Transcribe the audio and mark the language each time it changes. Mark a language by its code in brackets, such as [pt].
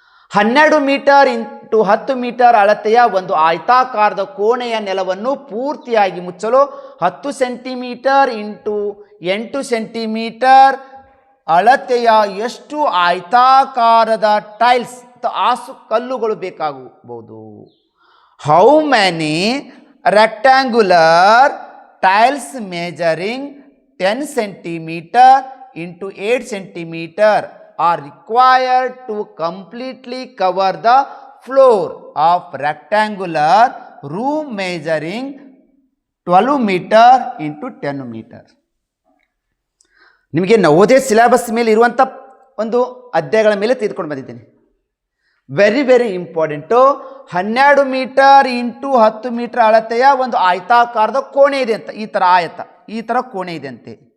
[kn] 12 metre into 10 metre ಅಳತೆಯ ಒಂದು ಆಯತಾಕಾರದ ಕೋಣೆಯ ನೆಲವನ್ನು ಪೂರ್ತಿಯಾಗಿ ಮುಚ್ಚಲು 10 ಸೆಂಟಿಮೀಟರ್ ಇಂಟು 8 ಸೆಂಟಿಮೀಟರ್ ಅಳತೆಯ ಎಷ್ಟು ಆಯತಾಕಾರದ ಟೈಲ್ಸ್ ಆಸು ಕಲ್ಲುಗಳು ಬೇಕಾಗಬಹುದು? [en] How many rectangular tiles measuring 10 centimeter into 8 centimeter are required to completely cover the floor of rectangular room measuring 12 meter into 10 meter. [kn] ನಿಮಗೆ ನವೋದಯ ಸಿಲೆಬಸ್ ಮೇಲೆ ಇರುವಂಥ ಒಂದು ಅಧ್ಯಾಯಗಳ ಮೇಲೆ ತೆಗೆದುಕೊಂಡು ಬಂದಿದ್ದೀನಿ. [en] Very very important. [kn] 12 metre into 10 metre ಅಳತೆಯ ಒಂದು ಆಯತಾಕಾರದ ಕೋಣೆ ಇದೆ ಅಂತ, ಈ ಥರ ಕೋಣೆ ಇದೆ ಅಂತೆ.